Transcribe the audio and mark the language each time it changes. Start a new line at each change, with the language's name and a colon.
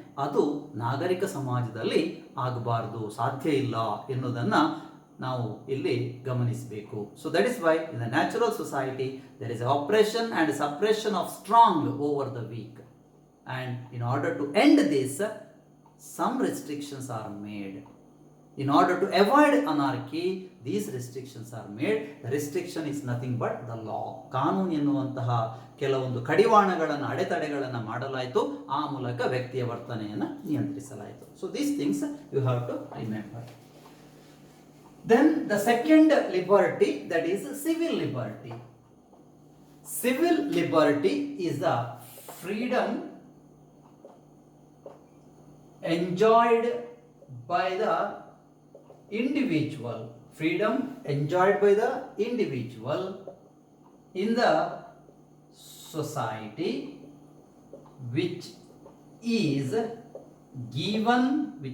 Kannada: ಅದು ನಾಗರಿಕ ಸಮಾಜದಲ್ಲಿ ಆಗಬಾರದು, ಸಾಧ್ಯ ಇಲ್ಲ ಎನ್ನುವುದನ್ನ ನಾವು ಇಲ್ಲಿ ಗಮನಿಸಬೇಕು.
English: So that is why in the natural society there is operation and suppression of strong over the weak, and in order to end this some restrictions are made. In order to avoid anarchy, these restrictions are made. The restriction is nothing but the law.
Kannada: ಕಾನೂನು ಎನ್ನುವಂತಹ ಕೆಲವೊಂದು ಕಡಿವಾಣಗಳನ್ನು, ಅಡೆತಡೆಗಳನ್ನು ಮಾಡಲಾಯಿತು. ಆ ಮೂಲಕ ವ್ಯಕ್ತಿಯ ವರ್ತನೆಯನ್ನು ನಿಯಂತ್ರಿಸಲಾಯಿತು.
English: So these things you have to remember. Then the second liberty, that is civil liberty. Civil liberty is the freedom enjoyed by the individual, freedom enjoyed by the individual in the society which is given